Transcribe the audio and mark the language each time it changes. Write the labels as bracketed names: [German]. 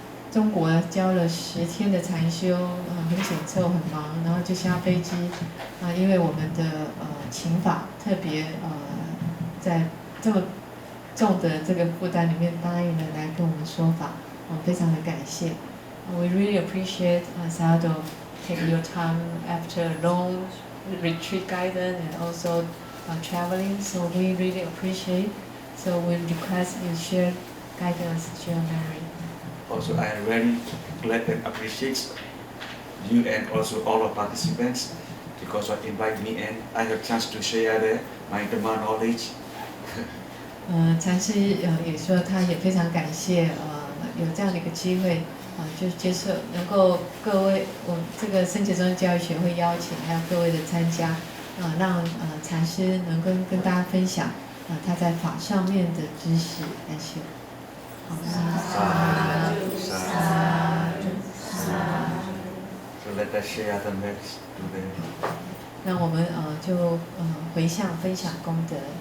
[Chinese] 中国教了10天的禅修，很紧凑很忙，然后就下飞机，因为我们的请法特别在这么重的这个负担里面答应了来跟我们说法，非常的感谢。 [English] We really appreciate Sayadaw take your time after a long retreat guidance and also traveling, so we really appreciate. So we request you share guidance, share memory. Also, I am very glad and appreciate you and also all of participants because of invite me and I have chance to share my Dhamma knowledge. [Chinese] 禅师也说他也非常感谢有这样的一个机会就接受能够各位我们这个僧伽终身教育学会邀请还有各位的参加让禅师能够跟大家分享他在法上面的知识感谢。 [English] So let us share the next today. [Chinese] 那我们就回向分享功德。